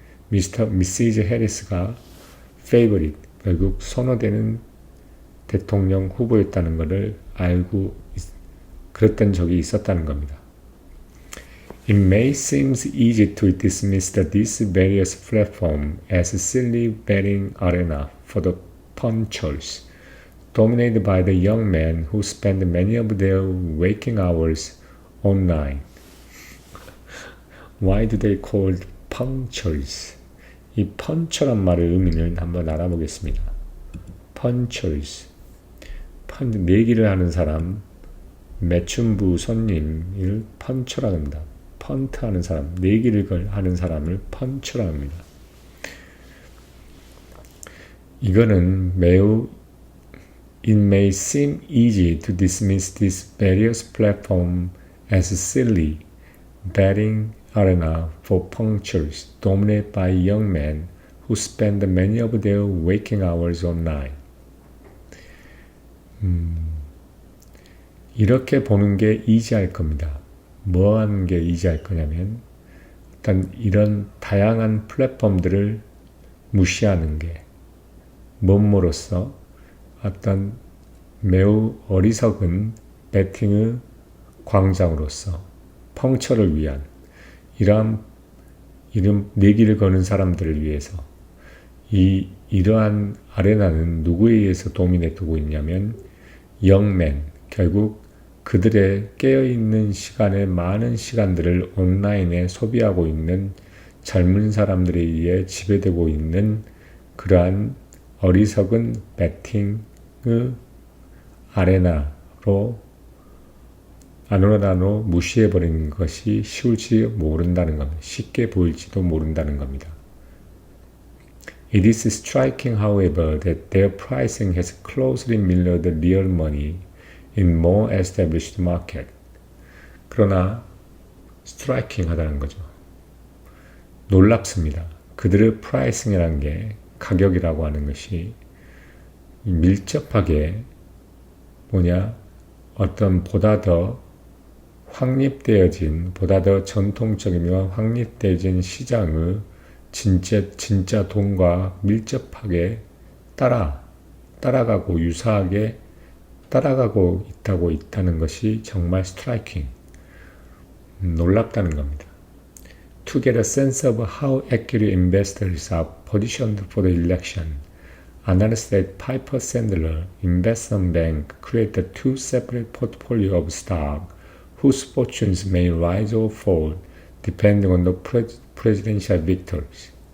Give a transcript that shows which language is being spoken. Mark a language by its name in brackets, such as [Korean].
[Korean] 미시즈 해리스가 favorite, 결국 선호되는 대통령 후보였다는 것을 알고 그랬던 적이 있었다는 겁니다. [English] It may seem easy to dismiss these various platforms as silly betting arena for the punchers, dominated by the young men who spend many of their waking hours online. Why do they call it punchers? [Korean] 이 puncher란 말의 의미를 한번 알아보겠습니다. punchers, 내기를 하는 사람, 매춘부 손님을 puncher라고 합니다. 펀트하는 사람, 내기를 하는 사람을 puncher라고 합니다. 이거는 매우 [English] It may seem easy to dismiss these various platforms as silly betting arena for punchers dominated by young men who spend many of their waking hours online. [Korean] 이렇게 보는 게 이지할 겁니다. 뭐 하는 게 이지할 거냐면 일단 이런 다양한 플랫폼들을 무시하는 게 뭐뭐로써 어떤 매우 어리석은 배팅의 광장으로서 펑처를 위한 이러한 내기를 거는 사람들을 위해서 이러한 아레나는 누구에 의해서 도미네트되고 있냐면 영맨, 결국 그들의 깨어있는 시간의 많은 시간들을 온라인에 소비하고 있는 젊은 사람들에 의해 지배되고 있는 그러한 어리석은 배팅의 아레나로 아노라노 무시해버리는 것이 쉬울지 모른다는 겁니다. 쉽게 보일지도 모른다는 겁니다. [English] It is striking, however, that their pricing has closely mirrored the real money in more established market. [Korean] 그러나 스트라이킹 하다는 거죠. 놀랍습니다. 그들의 프라이싱이라는 게 가격이라고 하는 것이 밀접하게 어떤 보다 더 확립되어진, 보다 더 전통적이며 확립되어진 시장의 진짜 돈과 밀접하게 따라가고 유사하게 따라가고 있다는 것이 정말 스트라이킹, 놀랍다는 겁니다. [English] To get a sense of how accurate investors are positioned for the election, analysts at Piper Sandler Investment Bank created two separate portfolios of stock whose fortunes may rise or fall depending on the presidential victories.